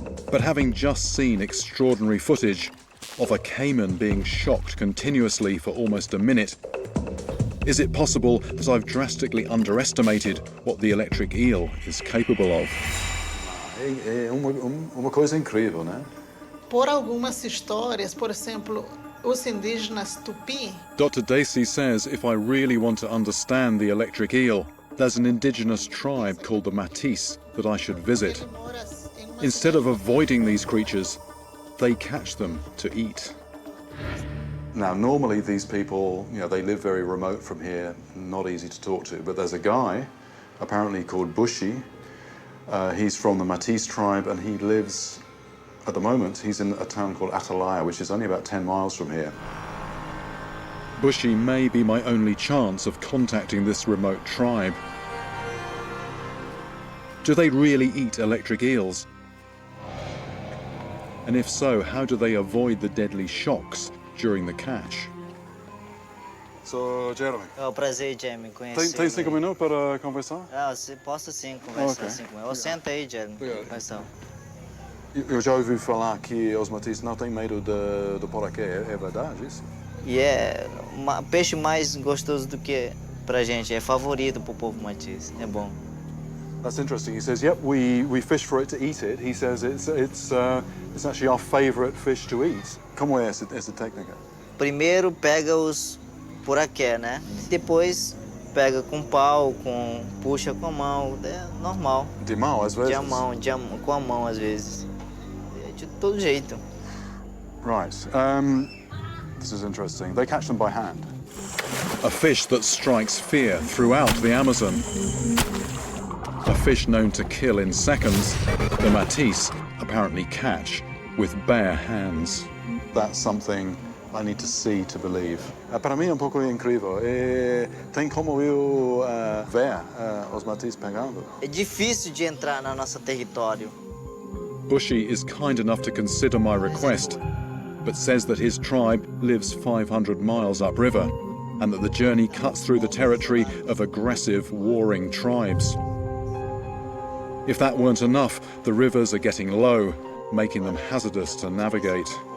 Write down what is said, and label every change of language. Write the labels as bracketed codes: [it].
[en] But having just seen extraordinary footage of a cayman being shocked continuously for almost a minute, is it possible that I've drastically underestimated what the electric eel is capable of? [pt] É uma coisa incrível, né? Por algumas histórias, por exemplo, os indígenas Tupi, [en] Dr. Dacey says if I really want to understand the electric eel, there's an indigenous tribe called the Matisse that I should visit. [pt] ele mora em uma... [en] Instead of avoiding these creatures, they catch them to eat. Now, normally these people, they live very remote from here, not easy to talk to, but there's a guy, apparently called Bushi. He's from the Matisse tribe, and he lives, at the moment, he's in a town called Atalaya, which is only about 10 miles from here. Bushi may be my only chance of contacting this remote tribe. Do they really eat electric eels? And if so, how do they avoid the deadly shocks during the catch? [pt] Sou Jeremy. É um prazer, Jeremy, conhecer. Tem 5 minutos para conversar? Ah, posso sim conversar Ok. 5 minutos. Senta aí, Jeremy. Obrigado. Conversar. Eu já ouvi falar que os Matisse não têm medo de poraquê, é verdade isso? E é peixe mais gostoso do que pra gente, é favorito pro povo Matisse, é bom. [en] That's interesting. He says, yep, we fish for it to eat it. He says it's actually our favourite fish to eat. [pt] Como é essa técnica? Primeiro pega os poraqué, né? Depois pega com pau, puxa com a mão, é normal. De mão, às vezes? Com a mão, às vezes. É de todo jeito. [en] Right. This is interesting. They catch them by hand. A fish that strikes fear throughout the Amazon. A fish known to kill in seconds, the Matisse apparently catch with bare hands. That's something I need to see to believe. [pt] Para mim é pouco incrível. Tem como eu ver os Matisse pegando? É difícil de entrar no nosso território. [en] Bushi is kind enough to consider my request, but says that his tribe lives 500 miles upriver and that the journey cuts through the territory of aggressive, warring tribes. If that weren't enough, the rivers are getting low, making them hazardous to navigate.